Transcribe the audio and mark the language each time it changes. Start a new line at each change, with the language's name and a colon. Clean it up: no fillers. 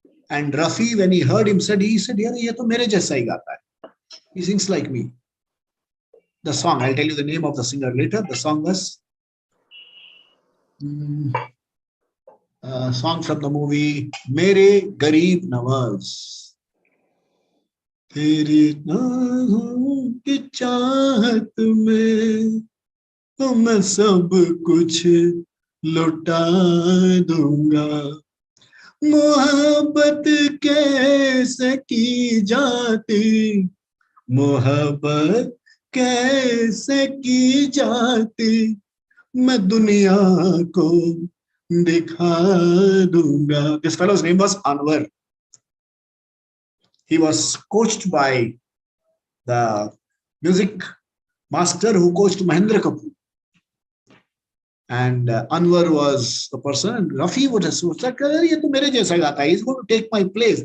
English: And Rafi, when he heard him, he said,
Hindi: "Ye to mere jaisa hi gata hai.
English: He sings like me." The song, I'll tell you the name of the singer later. The song was song from the movie Mere Gareeb Nawaz.
Hindi: तेरी नाहों की चाहत में तो मैं सब कुछ लुटा दूंगा मोहब्बत कैसे की जाती मोहब्बत कैसे की जाती मैं दुनिया को दिखा दूंगा.
English: This fellow's name was Anwar. He was coached by the music master who coached Mahendra Kapoor. And Anwar was the person, and Rafi would have said,
Hindi: "Ye to mere jaisa gata hai.
English: He's going to take my place."